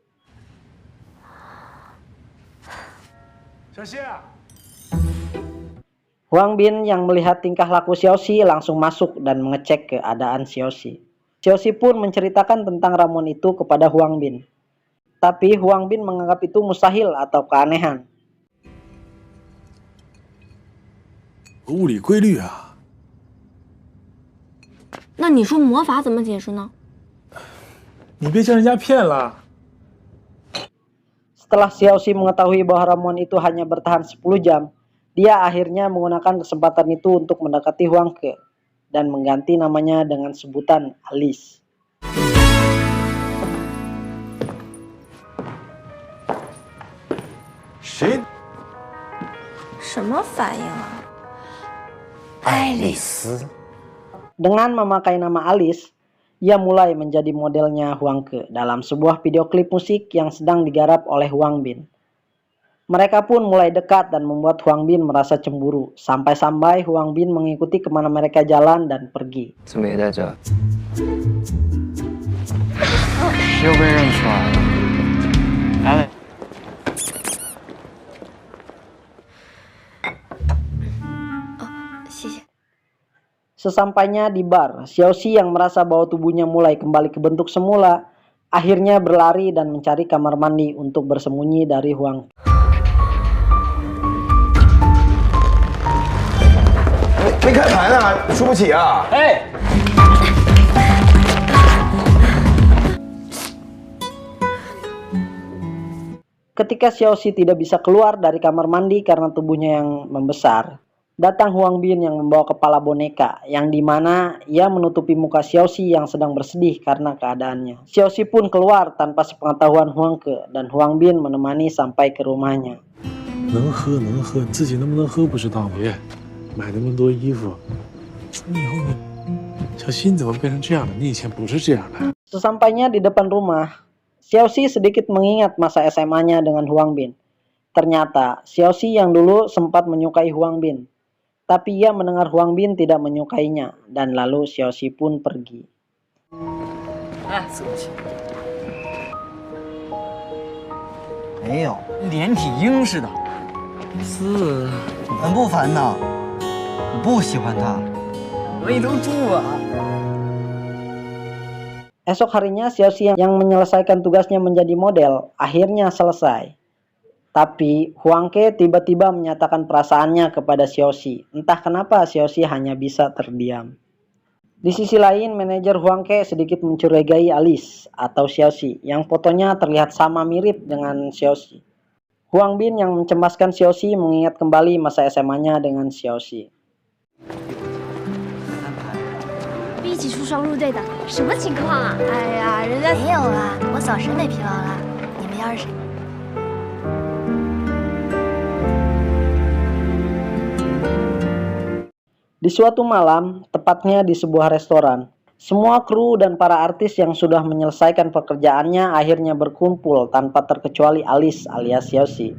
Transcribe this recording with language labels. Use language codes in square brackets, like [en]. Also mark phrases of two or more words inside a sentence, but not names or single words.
[id] Huang Bin yang melihat tingkah laku Xiaoxi langsung masuk dan mengecek keadaan Xiaoxi. Xiaoxi pun menceritakan tentang ramuan itu kepada Huang Bin. Tapi Huang Bin menganggap itu mustahil atau keanehan. [zh] 物理规律啊！那你说魔法怎么解释呢？你别将人家骗了。 [id] Setelah Xiaoxi mengetahui bahwa ramuan itu hanya bertahan 10 jam, dia akhirnya menggunakan kesempatan itu untuk mendekati Huangke dan mengganti namanya dengan sebutan Alice. [zh] 谁？什么反应啊？爱丽丝。 [id] Dengan memakai nama Alice, ia mulai menjadi modelnya Huangke dalam sebuah video klip musik yang sedang digarap oleh Huang Bin. Mereka pun mulai dekat dan membuat Huang Bin merasa cemburu, sampai-sampai Huang Bin mengikuti kemana mereka jalan dan pergi. [zh] 怎么也在这？又被认出来了。来，谢谢。 [id] Sesampainya di bar, Xiaoxi yang merasa bahwa tubuhnya mulai kembali ke bentuk semula, akhirnya berlari dan mencari kamar mandi untuk bersembunyi dari Huang. [zh] 没开盘啊，输不起啊！哎， [id] Ketika Xiaoxi tidak bisa keluar dari kamar mandi karena tubuhnya yang membesar, datang Huang Bin yang membawa kepala boneka, yang dimana ia menutupi muka Xiaoxi yang sedang bersedih karena keadaannya. Xiaoxi pun keluar tanpa sepengetahuan Huangke dan Huang Bin menemani sampai ke rumahnya. [zh] 能喝能喝，你自己能不能喝不知道吗？别买那么多衣服，你以后你小溪你怎么变成这样的？你以前不是这样的。 [id] Sesampainya di depan rumah, Xiaoxi sedikit mengingat masa SMA-nya dengan Huang Bin. Ternyata Xiaoxi yang dulu sempat menyukai Huang Bin. Tapi ia mendengar Huang Bin tidak menyukainya, dan lalu Xiaoxi pun pergi. [zh] 哎，对不起。没有，连体婴似的。是，很不烦呐。我不喜欢他。我一头猪啊！ [id] Esok harinya Xiaoxi yang menyelesaikan tugasnya menjadi model akhirnya selesai. Tapi Huangke tiba-tiba menyatakan perasaannya kepada Xiaoxi. Entah kenapa Xiaoxi hanya bisa terdiam. Di sisi lain, manajer Huangke sedikit mencurigai Alice atau Xiaoxi yang fotonya terlihat sama mirip dengan Xiaoxi. Huang Bin yang mencemaskan Xiaoxi mengingat kembali masa SMA-nya dengan Xiaoxi. [zh] 一起出双入对的，什么情况啊？哎呀，人家没有啦，我早审美疲劳了。你们要是谁？ [id] Di suatu malam, tepatnya di sebuah restoran, semua kru dan para artis yang sudah menyelesaikan pekerjaannya akhirnya berkumpul tanpa terkecuali Alice alias Xiaoxi.